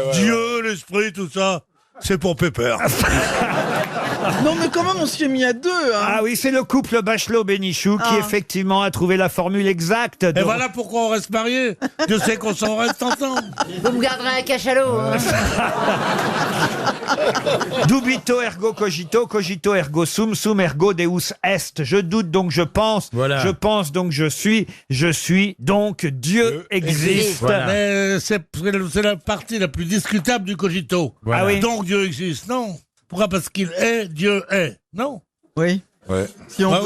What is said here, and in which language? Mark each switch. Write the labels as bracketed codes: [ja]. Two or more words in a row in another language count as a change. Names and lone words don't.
[fr] Dieu, l'esprit, tout ça, c'est pour Pépère. Non mais quand même on s'y est mis à deux. Hein. Ah oui, c'est le couple Bachelot-Bénichou qui effectivement a trouvé la formule exacte. Et voilà pourquoi on reste mariés. Je sais qu'on s'en reste ensemble. Vous me garderez un cachalot. Hein. [la] Dubito ergo cogito, cogito ergo sum, sum ergo deus est. [fr] Je doute donc je pense, je pense donc je suis donc Dieu existe. Voilà. Mais c'est la partie la plus discutable du cogito. Voilà. Ah oui. Donc Dieu existe, non. Pourquoi? Parce qu'il est, Dieu est, non? Oui. Ouais. Si on